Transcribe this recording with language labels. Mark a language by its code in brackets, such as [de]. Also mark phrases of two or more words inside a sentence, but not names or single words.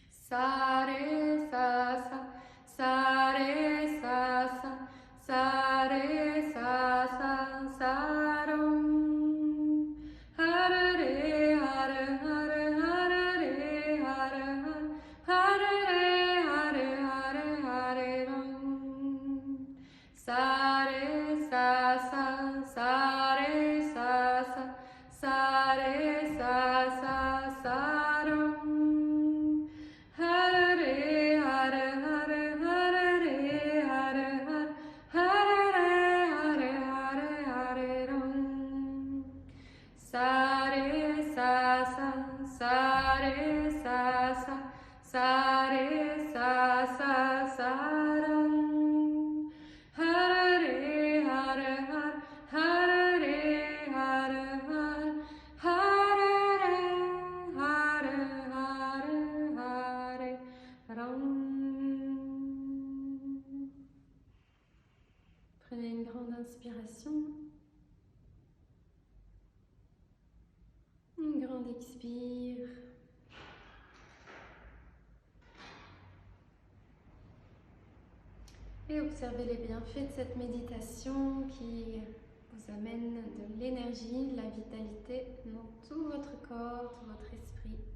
[sa] sa, ré, sa, sa, ré, sa, sa, ré, sa, sa, rom. Hare, re, hare, hare, hare, re, hare, hare, re, hare, hare, hare, rom. Sa, re, sa, re, sa, re, sa, rom. Hare, hare, hare, hare, re, hare, hare, re, hare, hare, rom. Sa, re, sa, re, sa, re, sa, rom. Hare, hare, hare, re, hare, hare, hare, ram. [fr] Prenez une grande inspiration. Une grande expire. Et observez les bienfaits de cette méditation qui vous amène de l'énergie, de la vitalité dans tout votre corps, tout votre esprit.